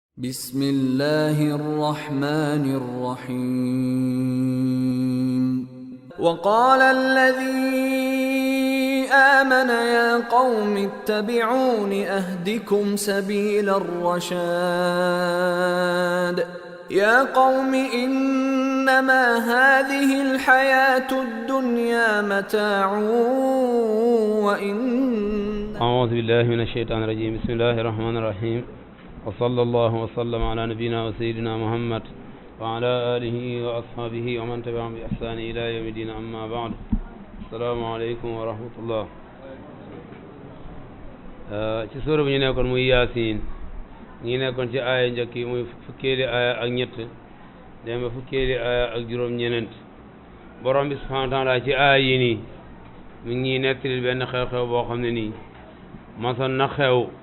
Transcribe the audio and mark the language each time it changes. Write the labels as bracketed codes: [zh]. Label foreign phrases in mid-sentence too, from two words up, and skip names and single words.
[ar] بسم الله الرحمن الرحيم وقال الذي آمن يا قوم اتبعون أهدكم سبيل الرشاد يا قوم إنما هذه الحياة الدنيا متاع وإن أعوذ بالله من الشيطان الرجيم بسم الله الرحمن الرحيم وصلى الله وسلم على نبينا وسيدنا محمد وعلى آله وأصحابه ومن تبعهم بإحسان إلى يوم الدين أما بعد السلام عليكم ورحمة الله [wo] ci suura bi ñu nekkoon muy Yaasin ñi nekkoon ci aaya njëkk yi muy fukkeeli aaya ak ñett dem ba fukkeeli aaya ak juróom-ñeent borom bi [ar] subhaanahu wa taala [wo] ci aaya yi nii mi ngi nettali benn xew-xew boo xam ne nii masoon na xew